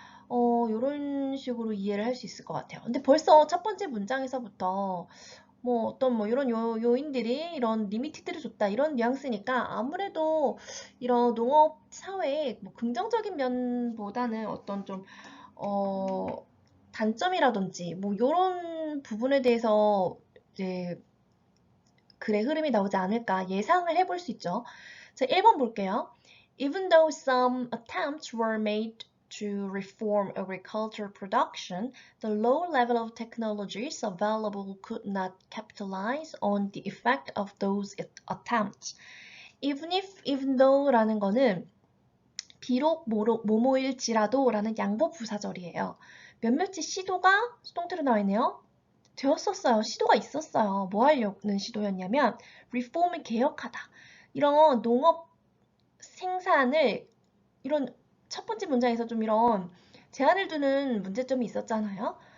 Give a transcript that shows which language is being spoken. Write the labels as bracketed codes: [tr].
[ko] 요런 식으로 이해를 할 수 있을 것 같아요. 근데 벌써 첫 번째 문장에서부터 뭐 어떤 뭐 이런 요인들이 이런 리미티드를 줬다 이런 뉘앙스니까 아무래도 이런 농업 사회의 뭐 긍정적인 면보다는 어떤 좀 단점이라든지 뭐 이런 부분에 대해서 이제 글의 흐름이 나오지 않을까 예상을 해볼 수 있죠. 자, 1번 볼게요. [en] Even though some attempts were made to reform agricultural production, the low level of technologies available could not capitalize on the effect of those attempts. [ko] Even though라는 거는 비록 뭐뭐일지라도 라는 양보 부사절이에요. 몇몇의 시도가 수동태로 나와 있네요. 되었었어요. 시도가 있었어요. 뭐 하려는 시도였냐면 리폼을 개혁하다. 이런 농업 생산을 이런 첫 번째 문장에서 좀 이런 제한을 두는 문제점이 있었잖아요.